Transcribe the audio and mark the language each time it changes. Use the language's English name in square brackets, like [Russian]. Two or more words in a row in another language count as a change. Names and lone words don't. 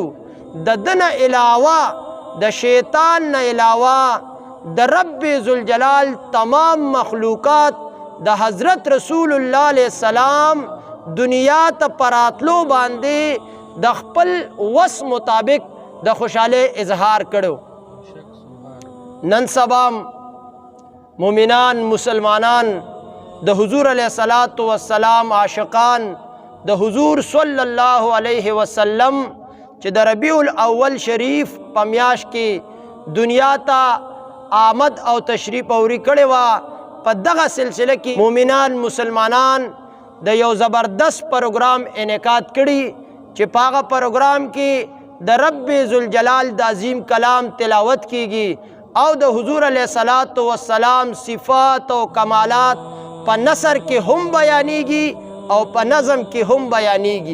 [Pashto] د دنه علاوه د شیطان نه علاوه د رب ذوالجلال تمام مخلوقات د حضرت رسول الله [Arabic] علیہ السلام [Pashto] دنیا ته پراتلو باندې د خپل وس مطابق د خوشاله اظهار کړو. نن سبا مومنان مسلمانان د حضور [Arabic] علیہ الصلوۃ والسلام [Pashto] عاشقان د حضور [Arabic] صلی اللہ علیہ وسلم [Pashto] چې د ربیع الاول شریف په میاشت کې دنیا ته آمد او تشریف اوری کړی وه. په دغه سلسله کې مومنان مسلمانان د یو زبردست پروګرام انعقاد کړي چې په هغه پروګرام کې د رب ذوالجلال د عظیم کلام تلاوت کیږي او د حضور [Arabic] علیہ الصلوۃ والسلام [Pashto] صفات او کمالات په نثر کې هم بیانېږي او په نظم کې هم بیانېږي.